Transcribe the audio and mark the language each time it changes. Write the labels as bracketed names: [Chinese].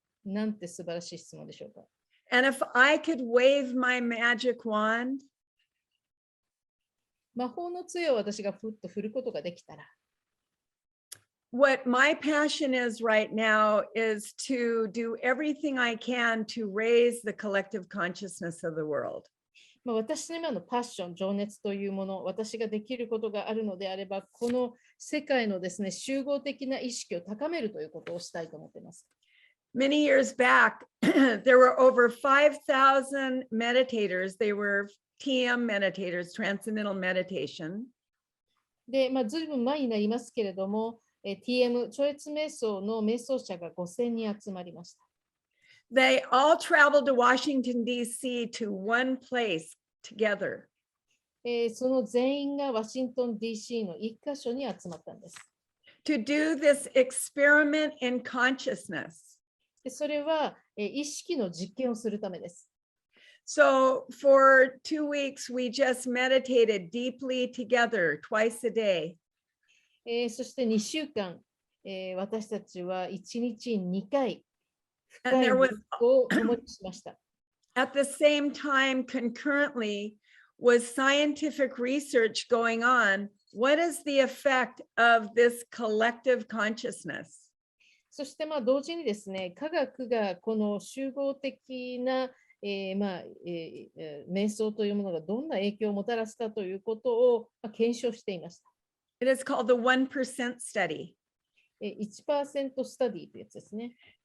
[Japanese] なんて素晴らしい質問でしょうか。 [English] And if I could wave my magic wand, [Japanese] 魔法の杖を私がふっと振ることができたら。 [English] what my passion is right now is to do everything I can to raise the collective consciousness of the world. [Japanese] 私の今のパッション、情熱というもの、私ができることがあるのであれば、この世界のですね、集合的な意識を高めるということをしたいと思っています。 [English] Many years back, there were over 5,000 meditators. They were TM meditators, transcendental meditation. [Japanese] で、ずいぶん前になりますけれども、TM、超越瞑想の瞑想者が5000人集まりました。 [English] They all traveled to Washington, D.C. to one place together. [Japanese] その全員がワシントン DC の一箇所に集まったんです。 [English] To do this experiment in consciousness. [Japanese] それは意識の実験をするためです。 [English] So for 2 weeks, we just meditated deeply together twice a day. [Japanese] そして2週間、私たちは1日2回、 [English] And there was, [Japanese] を共にしました。 [English] at the same time, concurrently, was scientific research going on. What is the effect of this collective consciousness? [Japanese] そして同時にですね、科学がこの集合的な、瞑想というものがどんな影響をもたらすかということを検証していました。 [English] It is called the 1% study. [Japanese] 1% スタディというやつですね。